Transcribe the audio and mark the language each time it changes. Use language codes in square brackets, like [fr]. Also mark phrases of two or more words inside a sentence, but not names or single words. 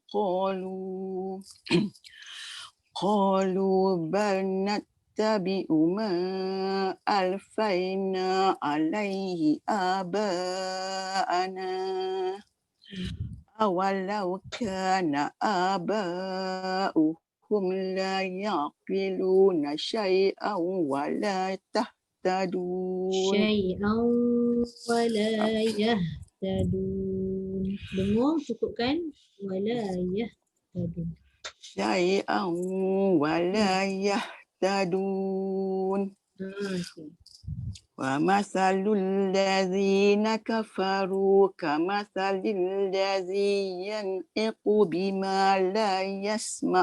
[ar] قالوا بل نتبع ما ألفينا عليه آباءنا أولو كان آباؤهم لا يعقلون شيئا ولا يهتدون شيئا ولا يهتدون. [id] Dengung cukupkan [ar] ولا يهتدون. شيئا ولا يهتدون [id] Okey. [ar] ومثل الذين كفروا كمثل الذي ينطق بما لا يسمع